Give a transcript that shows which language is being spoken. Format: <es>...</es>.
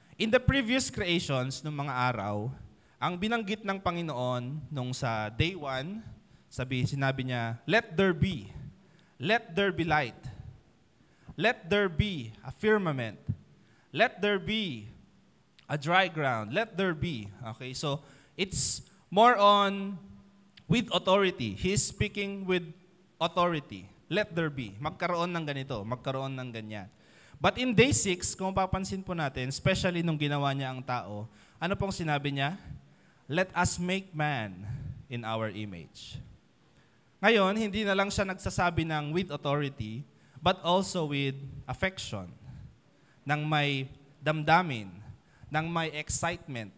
<en>In the previous creations</en> <tl>ng mga araw, ang binanggit ng Panginoon nung sa day 1, sinabi niya,</tl> <en>let there be light. Let there be a firmament. Let there be a dry ground. Let there be. Okay, so it's more on with authority. He is speaking with authority. Let there be.</en> <tl>Magkaroon ng ganito, magkaroon ng ganyan.</tl> <en>But in day 6,</en> <tl>kung mapapansin po natin, especially nung ginawa niya ang tao, ano pong sinabi niya?</tl> <en>Let us make man in our image.</en> <tl>Ngayon, hindi na lang siya nagsasabi ng</tl> <en>with authority, but also with affection,</en> <tl>ng may damdamin, ng may excitement.</tl>